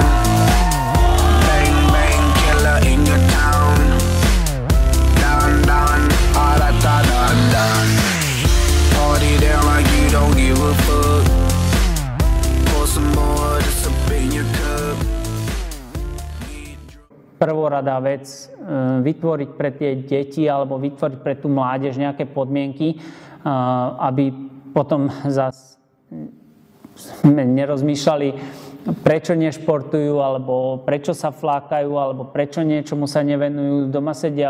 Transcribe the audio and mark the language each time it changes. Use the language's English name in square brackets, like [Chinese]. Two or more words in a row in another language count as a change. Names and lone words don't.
[English] Bang bang killer in your town. Down down, all that done done. Party there like you don't give a fuck. Pour some more, just up in your cup. [Slovak] Prvoradá vec, vytvoriť pre tie deti alebo vytvoriť pre tú mládež nejaké podmienky, aby potom zase nerozmýšľali, prečo nešportujú, alebo prečo sa flákajú, alebo prečo niečomu sa nevenujú, doma sedia.